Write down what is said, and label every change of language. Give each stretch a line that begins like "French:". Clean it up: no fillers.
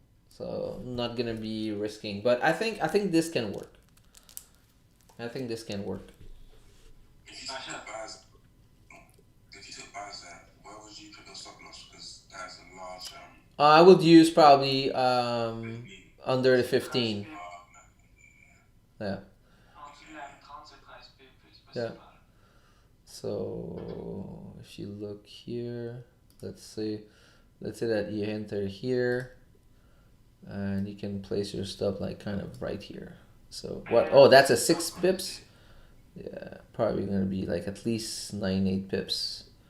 English: So I'm not gonna be risking, but I think this can work. I think this can work. If you took buys, where would you put your stop loss? Because that's a large. I would use probably under the 15. Yeah.
French: En dessous de la 30, c'est 13 pips, c'est pas
English: Yeah.
French: si mal.
English: So if you look here, let's say that you enter here, and you can place your stop like kind of right here. So what? Oh, that's a 6 pips. Yeah, probably gonna be like at least 9-8 pips.